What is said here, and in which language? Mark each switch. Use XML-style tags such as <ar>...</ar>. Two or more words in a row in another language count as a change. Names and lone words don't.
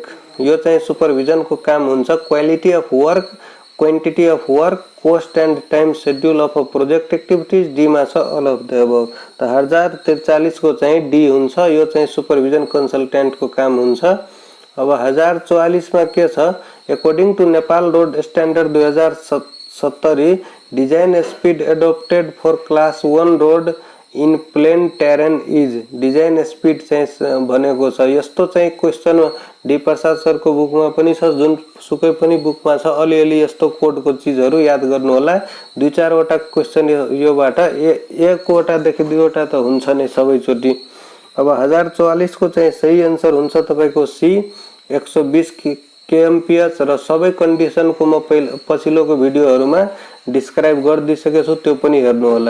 <ne>यो चाहिँ सुपरभिजन को काम हुन्छ।</ne> <en>quality of work, quantity of work, cost and time schedule of project activities,</en> <ne>डी मा छ</ne> <en>all of the above.</en> <ne>त 1043 को चाहिँ डी हुन्छ। यो चाहिँ सुपरभिजन कन्सल्टेन्ट को काम हुन्छ। अब 1044 मा के छ,</ne> <en>According to Nepal Road Standard 2070 design speed adopted for class 1 road in plain terrain is. design speed</en> <ne>चाहिँ भनेको छ। यस्तो चाहिँ क्वेशन डी प्रसाद सर को बुकमा पनि छ, जुन सुकै पनि बुकमा छ। अलिअलि यस्तो कोडको चीजहरु याद गर्नु होला। 2-4 वटा क्वेशन योबाट एक वटा देखि 2 वटा त हुन्छ नै सबै चोटी। अब 1044 को चाहिँ सही आन्सर हुन्छ तपाईको सी 120 kmph र सबै कन्डिसन को म पछिल्लोको भिडियोहरुमा डिस्क्राइब गर्दिसकेको छु, त्यो पनि हेर्नु होला।</ne>